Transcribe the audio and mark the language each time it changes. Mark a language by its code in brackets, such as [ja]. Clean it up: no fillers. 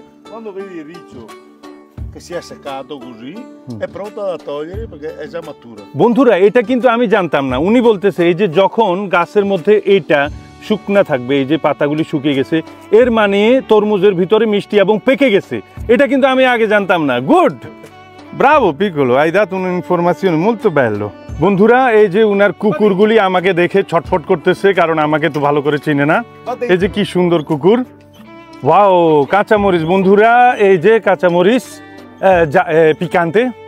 [it] Quando vedi il riccio che si è seccato così è pronto da togliere perché è già matura. [bn] বন্ধুরা, এটা কিন্তু আমি জানতাম না। উনি বলতেছে এই যে যখন গাছের মধ্যে এইটা শুকনা থাকবে, এই যে পাতাগুলি শুকিয়ে গেছে, এর মানে তরমুজের ভিতরে মিষ্টি এবং পেকে গেছে। এটা কিন্তু আমি আগে জানতাম না। [it] গুড, ব্রাভো পিকোলো, hai dato un'informazione molto bello. [bn] বন্ধুরা, এই যে উনার কুকুরগুলি আমাকে দেখে ছটফট করতেছে, কারণ আমাকে তো ভালো করে চিনে না। এই যে কি সুন্দর কুকুর। ওয়াও, কাঁচামরিচ বন্ধুরা, এই যে কাঁচামরিচ, পিকান্তে।